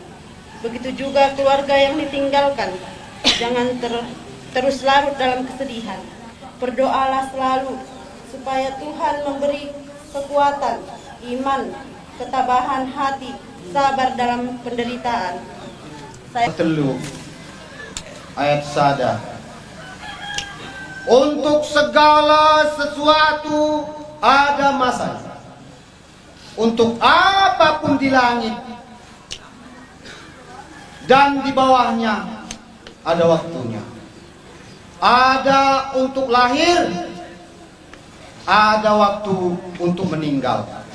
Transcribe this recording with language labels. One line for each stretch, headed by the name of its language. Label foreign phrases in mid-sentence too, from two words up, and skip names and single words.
Indonesian: Begitu juga keluarga yang ditinggalkan, jangan terus larut dalam kesedihan. Berdoalah selalu supaya Tuhan memberi kekuatan, iman, ketabahan hati, sabar dalam penderitaan.
Batak Karo: Telu ayat sada.
Indonesian: Untuk segala sesuatu ada masanya. Untuk apapun di langit dan di bawahnya ada waktunya. Ada untuk lahir, ada waktu untuk meninggal.